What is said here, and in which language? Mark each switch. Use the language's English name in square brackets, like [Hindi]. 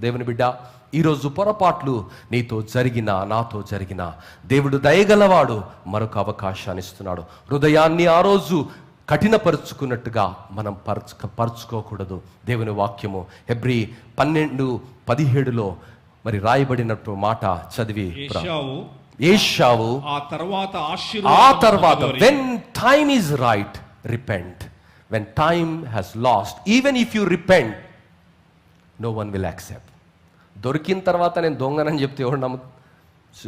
[Telugu] దేవుని బిడ్డ, ఈరోజు పొరపాట్లు నీతో జరిగినా, నాతో జరిగినా, దేవుడు దయగలవాడు, మరొక అవకాశాన్ని ఇస్తున్నాడు. హృదయాన్ని ఆ రోజు కఠినపరుచుకున్నట్టుగా మనం పరుచుకోకూడదు. దేవుని వాక్యము హెబ్రీ 12:17 మరి రాయబడినట్టు మాట చదివి, ఏశావు ఆ తర్వాత [English] when time is right, repent. When time has lost, even if you repent, no one will accept. [Telugu] దొరికిన తర్వాత నేను దొంగనని చెప్తే ఎవరు నమ్ముతారు?